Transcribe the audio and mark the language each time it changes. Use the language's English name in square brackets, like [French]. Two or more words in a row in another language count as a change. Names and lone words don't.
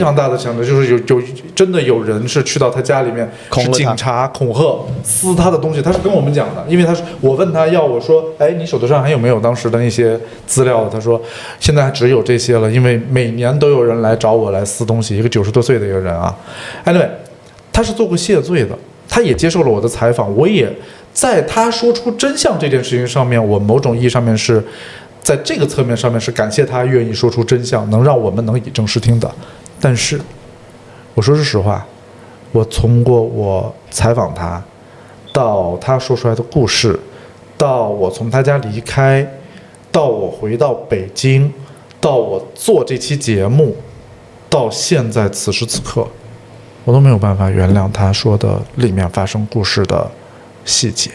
[Chinese] 他非常大的强烈，就是真的有人是去到他家裡面，是警察恐吓撕他的東西。他是跟我們講的，因为我問他我說，哎，你手頭上還有沒有當時的那些資料？他說現在只有這些了，因為每年都有人來找我來撕東西。一個90多歲的一個人啊，anyway，他是做過謝罪的，他也接受了我的採訪，我也在他說出真相這件事情上面，我某種意義上面是。在這個側面上面是感謝他願意說出真相，能讓我們能以正視聽的。但是，我說實話，我通過我採訪他，到他說出來的故事，到我從他家離開，到我回到北京，到我做這期節目，到現在此時此刻，我都沒有辦法原諒他說的裡面發生故事的細節。